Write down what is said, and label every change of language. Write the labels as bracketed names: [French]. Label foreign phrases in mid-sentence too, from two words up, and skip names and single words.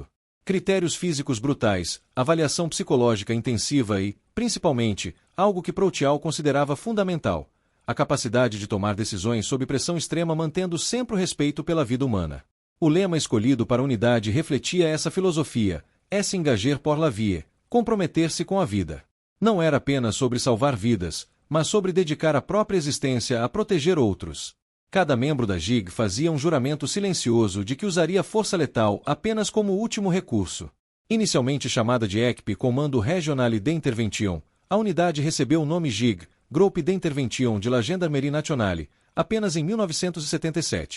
[Portuguese] Critérios físicos brutais, avaliação psicológica intensiva e, principalmente, algo que Proutial considerava fundamental: a capacidade de tomar decisões sob pressão extrema mantendo sempre o respeito pela vida humana. O lema escolhido para a unidade refletia essa filosofia: [French] s'engager pour la vie, [Portuguese] comprometer-se com a vida. Não era apenas sobre salvar vidas, mas sobre dedicar a própria existência a proteger outros. Cada membro da GIG fazia um juramento silencioso de que usaria força letal apenas como último recurso. Inicialmente chamada de ECP Commando Régionale d'Intervention, a unidade recebeu o nome GIG, Groupe d'Intervention de la Gendarmerie Nationale, apenas em 1977.